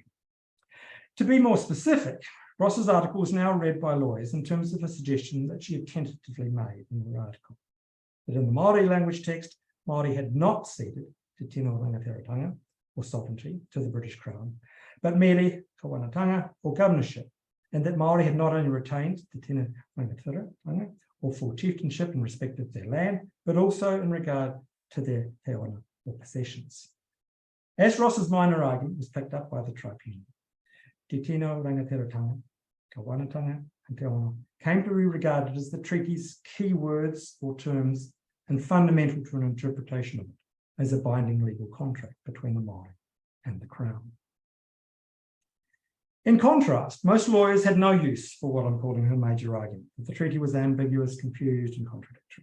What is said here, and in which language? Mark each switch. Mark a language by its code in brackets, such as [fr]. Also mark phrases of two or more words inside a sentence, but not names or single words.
[en] To be more specific, Ross's article is now read by lawyers in terms of a suggestion that she had tentatively made in her article, that in the Māori language text, Māori had not ceded [mi] Te Tino Rangatiratanga, [en] or sovereignty, to the British Crown, but merely kawanatanga, or governorship, and that Māori had not only retained [mi] Te Tino Rangatiratanga, [en] or full chieftainship in respect of their land, but also in regard to their [mi] te ona, [en] or possessions. As Ross's minor argument was picked up by the tribunal, [mi] Te Tino Rangatiratanga, [en] kawanatanga, and [mi] te ona [en] came to be regarded as the treaty's key words or terms and fundamental to an interpretation of it as a binding legal contract between the Māori and the Crown. In contrast, most lawyers had no use for what I'm calling her major argument, that the treaty was ambiguous, confused, and contradictory.